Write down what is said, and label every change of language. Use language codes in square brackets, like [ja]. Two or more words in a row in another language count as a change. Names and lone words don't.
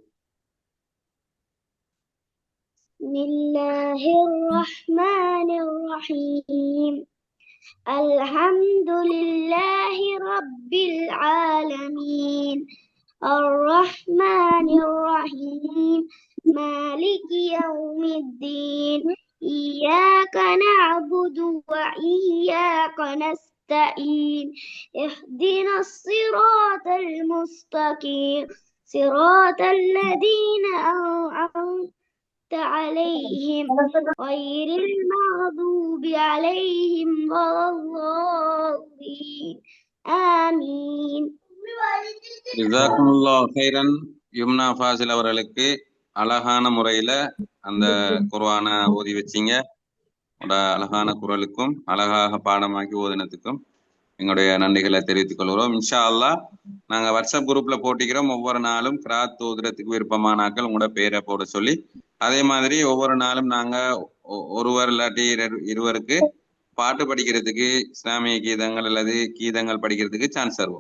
[ar] بسم الله الرحمن الرحيم. الحمد لله رب العالمين. الرحمن الرحيم مالك يوم الدين. إياك نعبد وإياك نستعين اهدنا الصراط المستقيم صراط الذين أنعمت عليهم غير المغضوب عليهم ولا الضالين آمين. جزاكم الله خيرا. [ta] யும்னா ஃபாசில் அவர்களுக்கு அழகான முறையில அந்த குர்ஆனை ஓதி வச்சிங்க. அழகான குரலுக்கும் அழகாக பாடமாக்கி ஓதினத்துக்கும் எங்களுடைய நன்றிகளை தெரிவித்துக் கொள்கிறோம். [ar] إن شاء الله [ta] நாங்க வாட்ஸ்அப் குரூப்ல போட்டிக்கிறோம். ஒவ்வொரு நாளும் கிராத் ஓதுறதுக்கு விருப்பமானாக்கள் உங்களோட பேரை போட சொல்லி, அதே மாதிரி ஒவ்வொரு நாளும் நாங்க ஒருவர் இல்லாட்டி இருவருக்கு பாட்டு படிக்கிறதுக்கு இஸ்லாமிய கீதங்கள் அல்லது கீதங்கள் படிக்கிறதுக்கு சான்ஸ் தருவோம்.